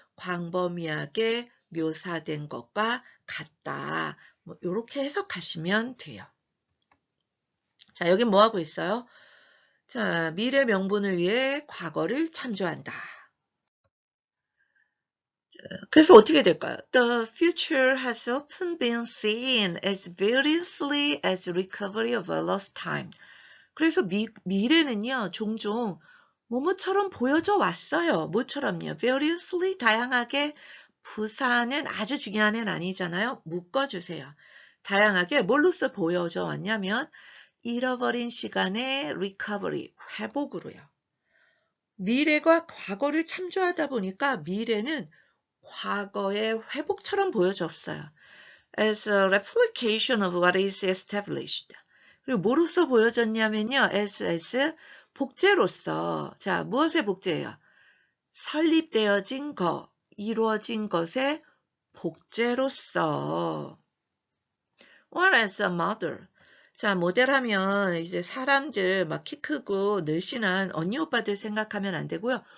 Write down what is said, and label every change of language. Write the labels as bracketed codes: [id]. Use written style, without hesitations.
[ko] 광범위하게 묘사된 것과 같다. 뭐 이렇게 해석하시면 돼요. 자, 여기 뭐 하고 있어요? 자, 미래 명분을 위해 과거를 참조한다. 그래서 어떻게 될까요? [en] The future has often been seen as variously as recovery of a lost time. [ko] 그래서 미래는요, 종종 뭐뭐처럼 보여져 왔어요. 뭐처럼요? variously, 다양하게. 부사는 아주 중요한 애는 아니잖아요. 묶어주세요. 다양하게 뭘로써 보여져 왔냐면 잃어버린 시간의 recovery, 회복으로요. 미래가 과거를 참조하다 보니까 미래는 과거의 회복처럼 보여졌어요. [en] As a replication of what is established. [ko] 그리고 뭐로서 보여졌냐면요. as 복제로서. 자, 무엇의 복제예요? 설립되어진 것, 이루어진 것의 복제로서. [en] Or as a model. [ko] 자, 모델하면 이제 사람들 막 키 크고 늘씬한 언니 오빠들 생각하면 안 되고요.